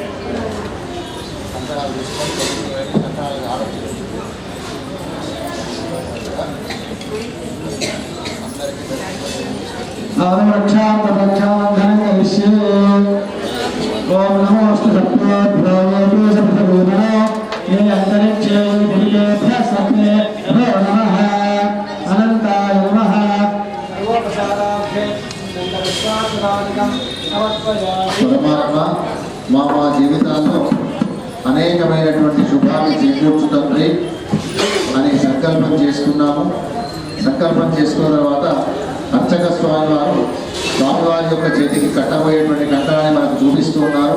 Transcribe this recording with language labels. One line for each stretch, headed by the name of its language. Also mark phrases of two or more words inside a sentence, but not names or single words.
Sanskrit: रक्षाबन्धनं करिष्ये। ओम नमोस्तु सत्त्वाभ्यायेभ्यो सप्तभूतनो ये अंतरिक्षे दिव्येभ्यः सत्त्वेभ्यो नमः अनन्ताय नमः।
Telugu: పరమాత్మ మా జీవితాల్లో అనేకమైనటువంటి శుభాన్ని చేకూర్చు తండ్రి అని సంకల్పం చేసుకున్నాము. సంకల్పం చేసుకున్న తర్వాత అర్చక స్వామివారి యొక్క చేతికి కట్టబోయేటువంటి కంకణాన్ని మనకు చూపిస్తూ ఉన్నారు.